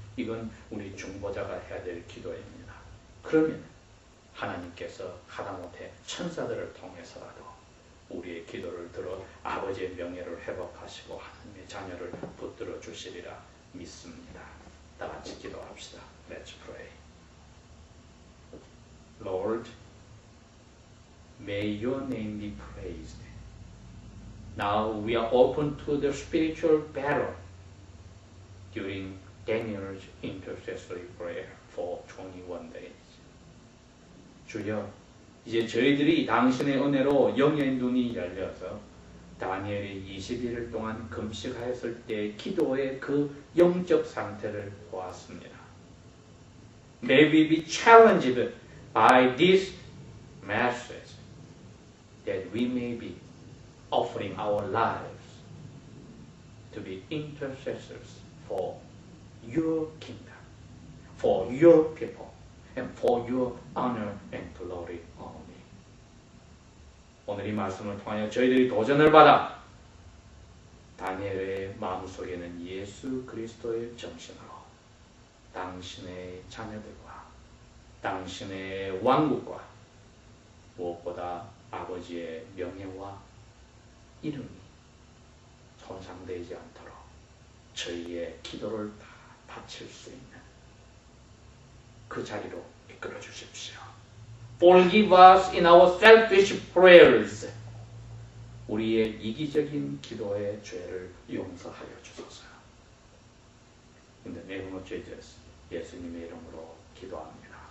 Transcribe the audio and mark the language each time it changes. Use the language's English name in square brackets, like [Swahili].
[Korean] 이건 우리 중보자가 해야 될 기도입니다. 그러면 하나님께서 하다못해 천사들을 통해서라도 우리의 기도를 들어 아버지의 명예를 회복하시고 하나님의 자녀를 붙들어 주시리라 믿습니다. 다 같이 기도합시다. [English] Let's pray. Lord, may your name be praised. Now we are open to the spiritual battle during Daniel's intercessory prayer for 21 days. [Korean] 주여, 이제 저희들이 당신의 은혜로 영의 눈이 열려서 다니엘이 21일 동안 금식하였을 때 기도의 그 영적 상태를 보았습니다. [English] May we be challenged by this message that we may be offering our lives to be intercessors for your kingdom, for your people, and for your honor and glory only. [Korean] 오늘 이 말씀을 통하여 저희들이 도전을 받아 다니엘의 마음속에는 예수 그리스도의 정신으로 당신의 자녀들과 당신의 왕국과 무엇보다 아버지의 명예와 이름이 손상되지 않도록 저희의 기도를 다 바칠 수 있는 그 자리로 이끌어 주십시오. [English] Forgive us in our selfish prayers. [Korean] 우리의 이기적인 기도의 죄를 용서하여 주소서. [English] In the name of Jesus, [Korean] 예수님의 이름으로 기도합니다.